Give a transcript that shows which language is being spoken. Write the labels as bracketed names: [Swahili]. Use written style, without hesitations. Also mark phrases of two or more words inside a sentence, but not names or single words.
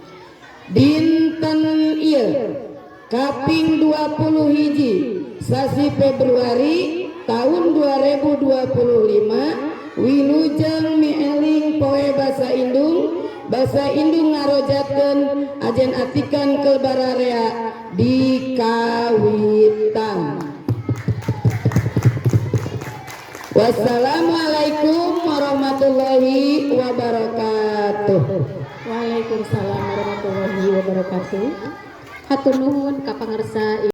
[Sundanese] Dinten ieu kaping 21 sasi Februari tahun 2025 wilujeng mieling poe basa Indung. Basa Indung ngarojatkeun ajen atikan keul bararea di kawitan. [Arabic] والسلام عليكم ورحمة الله وبركاته. وعليكم السلام ورحمة الله وبركاته. [Sundanese] Hatur nuhun ka pangarsa